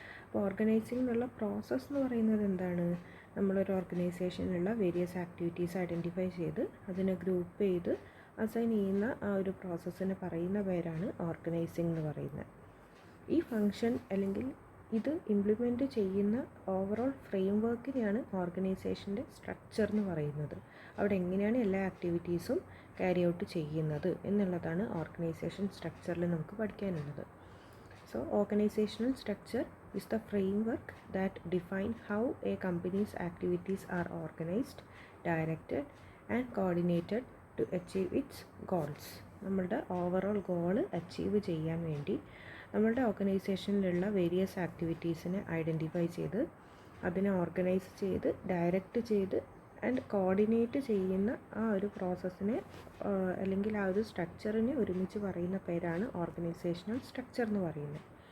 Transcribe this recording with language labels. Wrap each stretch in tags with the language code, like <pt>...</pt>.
<ml>അപ്പോൾ ഓർഗനൈസിങ് എന്നുള്ള പ്രോസസ്സ് എന്ന് പറയുന്നത് എന്താണ്? നമ്മളൊരു ഓർഗനൈസേഷനിലുള്ള വേരിയസ് ആക്ടിവിറ്റീസ് ഐഡൻറ്റിഫൈ ചെയ്ത് അതിനെ ഗ്രൂപ്പ് ചെയ്ത് അസൈൻ ചെയ്യുന്ന ആ ഒരു പ്രോസസ്സിന് പറയുന്ന പേരാണ് ഓർഗനൈസിങ് എന്ന് പറയുന്നത്. ഈ ഫങ്ഷൻ അല്ലെങ്കിൽ ഇത് ഇംപ്ലിമെൻറ്റ് ചെയ്യുന്ന ഓവറോൾ ഫ്രെയിം വർക്കിനെയാണ് ഓർഗനൈസേഷൻ്റെ സ്ട്രക്ചർ എന്ന് പറയുന്നത്. അവിടെ എങ്ങനെയാണ് എല്ലാ ആക്ടിവിറ്റീസും ക്യാരി ഔട്ട് ചെയ്യുന്നത് എന്നുള്ളതാണ് ഓർഗനൈസേഷൻ സ്ട്രക്ചറിൽ നമുക്ക് പഠിക്കാനുള്ളത്.</ml> <en>So organisational structure is the framework that define how a company's activities are organized, directed and coordinated to achieve its goals.</en> <ml>നമ്മളുടെ ഓവറോൾ ഗോൾ അച്ചീവ് ചെയ്യാൻ വേണ്ടി നമ്മളുടെ ഓർഗനൈസേഷനിലുള്ള വേരിയസ് ആക്ടിവിറ്റീസിനെ ഐഡൻറ്റിഫൈ ചെയ്ത് അതിനെ ഓർഗനൈസ് ചെയ്ത് ഡയറക്റ്റ് ചെയ്ത് ആൻഡ് കോർഡിനേറ്റ് ചെയ്യുന്ന ആ ഒരു പ്രോസസ്സിനെ അല്ലെങ്കിൽ ആ ഒരു സ്ട്രക്ചറിനെ ഒരുമിച്ച് പറയുന്ന പേരാണ് ഓർഗനൈസേഷണൽ സ്ട്രക്ചർ എന്ന് പറയുന്നത്.</ml>